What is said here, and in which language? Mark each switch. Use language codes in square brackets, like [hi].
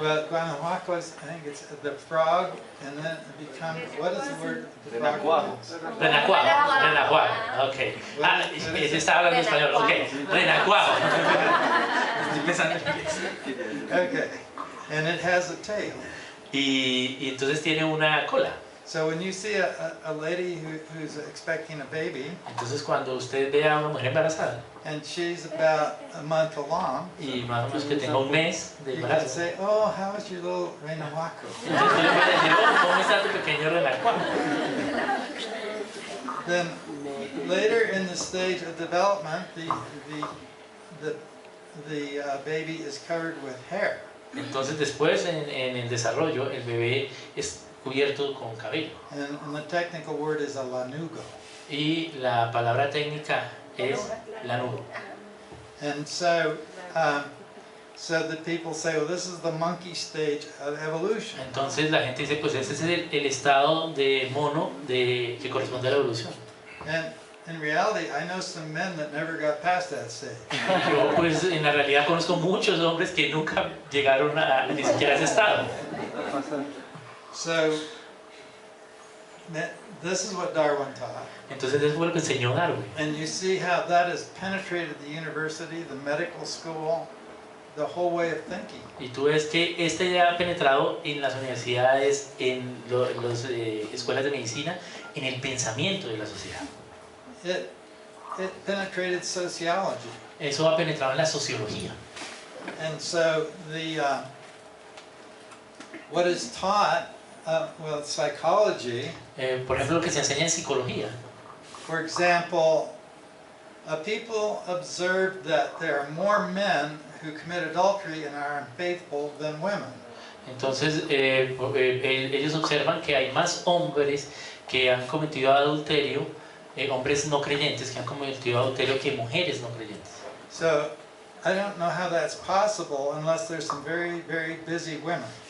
[en] Well, guanajuato is, I think it's the frog, and then it becomes, what is the word? The frog is? [es] Renacuajo, ok. Se está hablando español, ok. Renacuajo. Estoy pensando en inglés. [en] Okay, and it has a tail. [es] Y entonces tiene una cola. [en] So when you see a lady who's expecting a baby, [es] Entonces cuando usted ve a una mujer embarazada [en] and she's about a month along, [es] y más o menos que tenga un mes de [en] you can [es] embarazo, [en] say, "Oh, how is your little renacuajo?" [es] entonces usted le puede decir, oh, ¿cómo está tu pequeño renacuajo? [en] Then later in the stage of development, the baby is covered with hair. [es] Entonces después en el desarrollo el bebé es cubierto con cabello. [en] And the technical word is a lanugo. [es] Y la palabra técnica es lanugo. [en] And so So that people say, well, this is the monkey stage of evolution. [es] Entonces la gente dice, pues ese es el estado de mono que corresponde a la evolución. [en] And in reality, I know some men that never got past that stage. [es] Yo pues en la realidad conozco muchos hombres que nunca llegaron ni siquiera a ese estado. [en] So this is what Darwin taught. [es] Entonces eso fue lo que enseñó Darwin. [en] And you see how that has penetrated the university, the medical school, the whole way of thinking. [es] Y tú ves que esta idea ha penetrado en las universidades, en las escuelas de medicina, en el pensamiento de la sociedad. [en] It penetrated sociology. [es] Eso ha penetrado en la sociología. [en] And so what is taught, well, psychology, [es] Por ejemplo, lo que se enseña en psicología. [en] for example, people observed that there are more men who commit adultery and are unfaithful than women. [es] Entonces, ellos observan que hay más hombres que han cometido adulterio, hombres no creyentes que han cometido adulterio que mujeres no creyentes. [en] So I don't know how that's possible unless there's some very, very busy women.